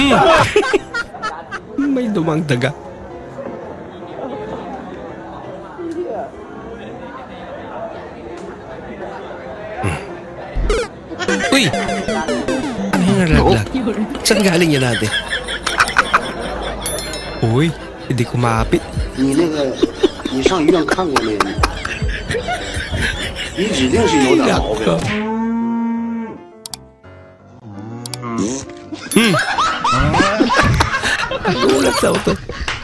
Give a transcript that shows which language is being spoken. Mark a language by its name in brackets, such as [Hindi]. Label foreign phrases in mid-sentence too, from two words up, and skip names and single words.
[Filipino] May dumang daga. Uy! Ano yung nalaglag? Saan galing yan natin? Uy, hindi kumapit. [Chinese] 你上医院看过没？你指定是有点毛病。 [Filipino] Nagulat sa auto.